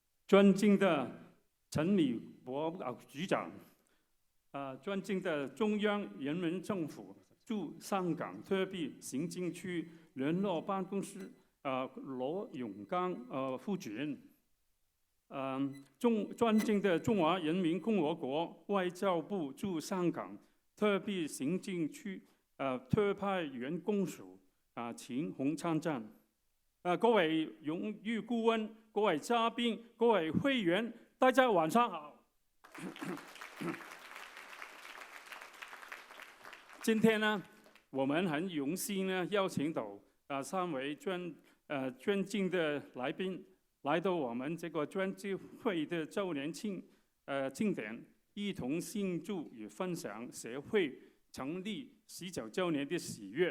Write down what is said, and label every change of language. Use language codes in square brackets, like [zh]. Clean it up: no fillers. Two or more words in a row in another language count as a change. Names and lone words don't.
[zh] 尊敬的陈米博局长，尊敬的中央人民政府驻香港特别行政区联络办公室羅永剛副主任，尊敬的中華人民共和國外交部駐香港特別行政區特派員公署錢洪參贊，各位榮譽顧問、各位嘉賓、各位會員，大家晚上好。今天呢，我們很榮幸呢邀請到3位尊敬的來賓來到我們這個專機會的週年慶典，一同慶祝與分享協會成立19週年的喜悅。